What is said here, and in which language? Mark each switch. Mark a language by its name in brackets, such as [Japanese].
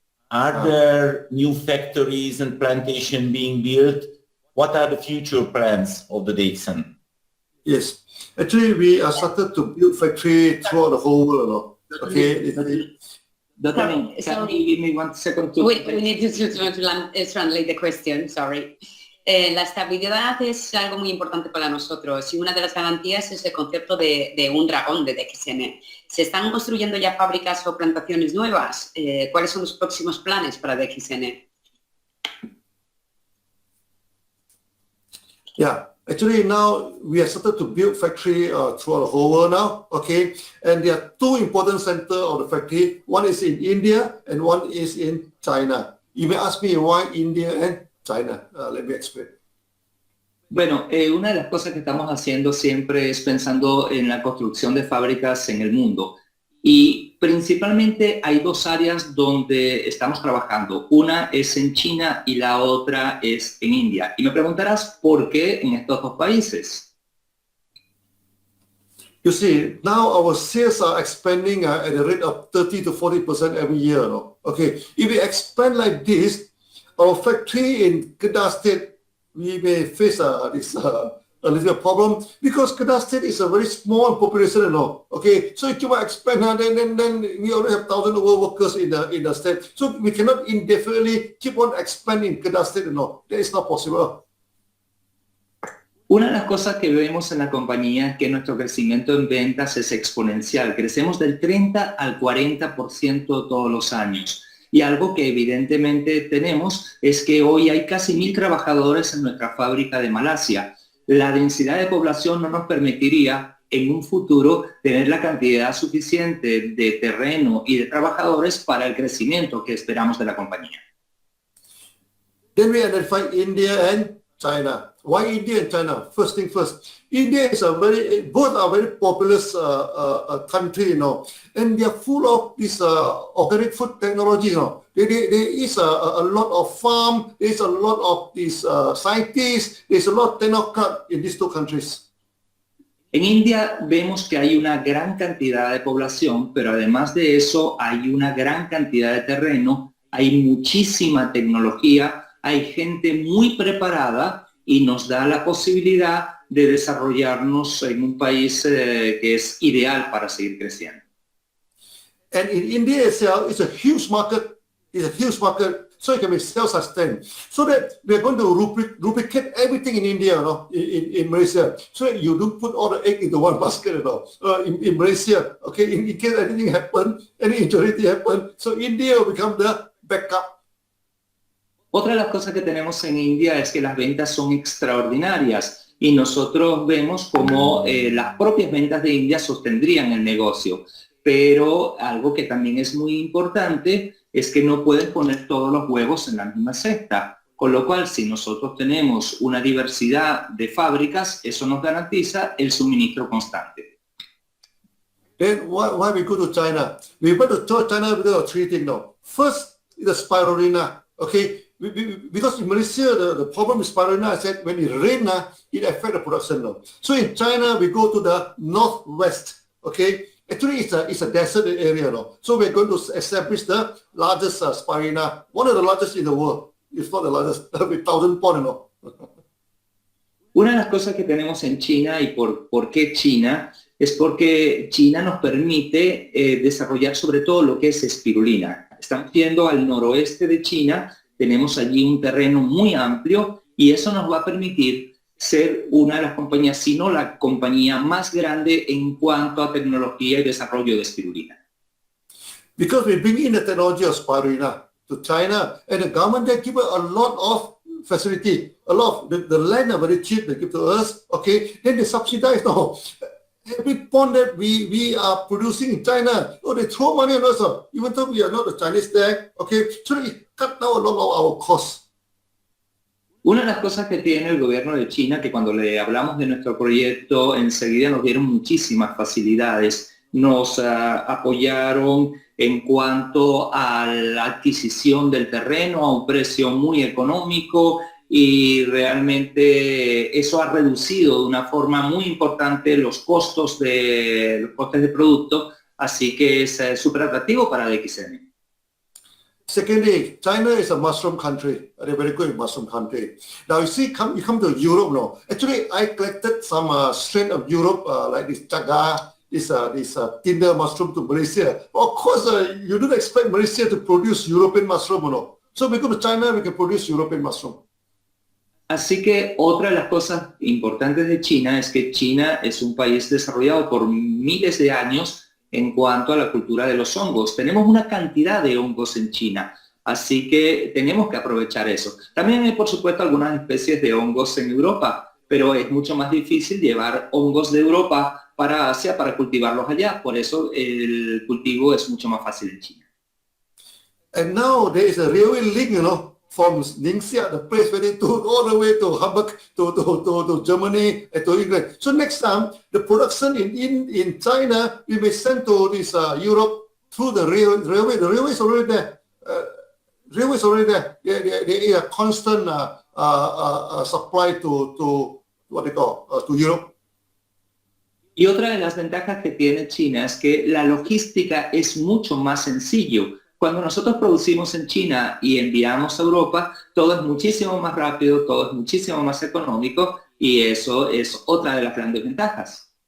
[English] Are there new factories and plantation being built? What are the future plans of the DXN? Yes, actually we are started to build factory throughout the whole world. Okay. Can you give me 1 second to... We need to translate the question, sorry. [Spanish] La estabilidad es algo muy importante para nosotros y una de las garantías es el concepto de un dragón de DXN. ¿Se están construyendo ya fábricas o plantaciones nuevas? ¿Cuáles son los próximos planes para DXN? [English] Yeah, actually now we have started to build factory throughout the whole world now, okay? And there are 2 important centers of the factory. One is in India and one is in China. You may ask me why India and China. Let me explain. [Spanish] Bueno, una de las cosas que estamos haciendo siempre es pensando en la construcción de fábricas en el mundo. Y principalmente hay 2 áreas donde estamos trabajando. Una es en China y la otra es en India. Y me preguntarás por qué en estos 2 países. [English] You see, now our sales are expanding at a rate of 30 to 40% every year. No? Okay, if we expand like this, our factory in Kedah State, we may face this a little problem because Kedah State is a very small population, you know. Okay, so if you expand, then we already have 1,000 workers in the state. So we cannot indefinitely keep on expanding Kedah State, you know. That is not possible. [Spanish] Una de las cosas que vemos en la compañía es que nuestro crecimiento en ventas es exponencial. Crecemos del 30 al 40% todos los años. Y algo que evidentemente tenemos es que hoy hay casi 1,000 trabajadores en nuestra fábrica de Malasia. La densidad de población no nos permitiría en un futuro tener la cantidad suficiente de terreno y de trabajadores para el crecimiento que esperamos de la compañía. [English] Then we identify India and China. Why India and China? First thing first, India is both are very populous country, you know, and they are full of this organic food technology, you know. There is a lot of farm, there is a lot of these scientists, there is a lot of technocrat in these 2 countries. [Spanish] En India vemos que hay una gran cantidad de población, pero además de eso hay una gran cantidad de terreno, hay muchísima tecnología, hay gente muy preparada y nos da la posibilidad de desarrollarnos en un país que es ideal para seguir creciendo. [English] And in India itself, it's a huge market. It's a huge market, so it can be self-sustained. So that we are going to duplicate everything in India, you know, in Malaysia. So that you don't put all the egg into one basket, you know, in Malaysia. Okay, in case anything happen, any injury happen, so India will become the backup. [Spanish] Otra de las cosas que tenemos en India es que las ventas son extraordinarias y nosotros vemos cómo las propias ventas de India sostendrían el negocio. Pero algo que también es muy importante es que no pueden poner todos los huevos en la misma cesta. Con lo cual, si nosotros tenemos una diversidad de fábricas, eso nos garantiza el suministro constante. [English] Then why we go to China? We went to China because of 3 things now. First, the spirulina. Okay, because in Malaysia, the problem with spirulina is that when it rains, it affects the production now. So in China, we go to the northwest. Okay, actually it's a desert area now. So we're going to establish the largest spirulina, one of the largest in the world. It's not the largest, with 1,000 ponds, you know. [Spanish] Una de las cosas que tenemos en China y por qué China es porque China nos permite desarrollar sobre todo lo que es espirulina. Estamos yendo al noroeste de China, tenemos allí un terreno muy amplio y eso nos va a permitir ser una de las compañías, si no la compañía más grande en cuanto a tecnología y desarrollo de espirulina. [English] Because we bring in the technology of spirulina to China, and the government they give a lot of facility, a lot of the land are very cheap, they give to us, okay, then they subsidize now. Every pond that we are producing in China, oh, they throw money on us, even though we are not a Chinese tag, okay, so it cut down a lot of our costs. [Spanish] Una de las cosas que tiene el gobierno de China, que cuando le hablamos de nuestro proyecto, enseguida nos dieron muchísimas facilidades. Nos apoyaron en cuanto a la adquisición del terreno a un precio muy económico y realmente eso ha reducido de una forma muy importante los costes de producto, así que es súper atractivo para DXN. [English] Secondly, China is a mushroom country. They're very good in mushroom country. Now you see, you come to Europe now. Actually, I collected some strain of Europe, like this chaga, this tinder mushroom to Malaysia. Of course, you don't expect Malaysia to produce European mushroom, you know. So we go to China, we can produce European mushroom. [Spanish] Así que otra de las cosas importantes de China es que China es un país desarrollado por miles de años en cuanto a la cultura de los hongos. Tenemos una cantidad de hongos en China, así que tenemos que aprovechar eso. También hay, por supuesto, algunas especies de hongos en Europa, pero es mucho más difícil llevar hongos de Europa para Asia para cultivarlos allá. Por eso el cultivo es mucho más fácil en China. [English] And now there is a railway link, you know, from Ningxia, the place where they took all the way to Hamburg, to Germany, and to England. So next time, the production in China, we may send to this Europe through the railway. The railway is already there. Railway is already there. They are constant supply to what they call to Europe. [Spanish] Y otra de las ventajas que tiene China es que la logística es mucho más sencillo. Cuando nosotros producimos en China y enviamos a Europa, todo es muchísimo más rápido, todo es muchísimo más económico y eso es otra de las grandes ventajas.